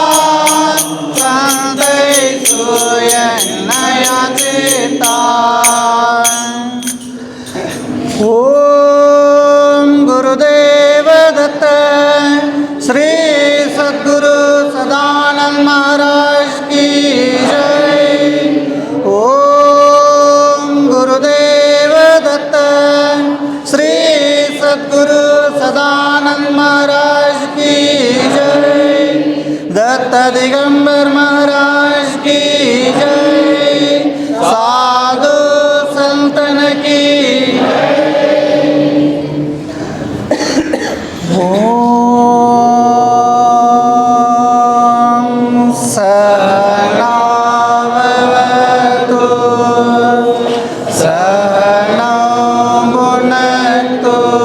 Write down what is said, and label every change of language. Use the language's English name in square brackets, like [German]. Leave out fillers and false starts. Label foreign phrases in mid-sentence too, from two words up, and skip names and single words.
[Kannada] ಸಂತೈಸು ಎನ್ನಯ ಚಿತ್ತ ಓಂ ಗುರುದೇವ ದತ್ತ ಶ್ರೀ ಸದ್ಗುರು ಸದಾನಂದ [Hindi] महाराज की जय ॐ गुरुदेव दत्त श्री सद्गुरु सदानंद महाराज की जय दत्त दिगंबर महाराज की जय साधु संतन की [Sanskrit] ओम सहनावतु सहनौ भुनक्तु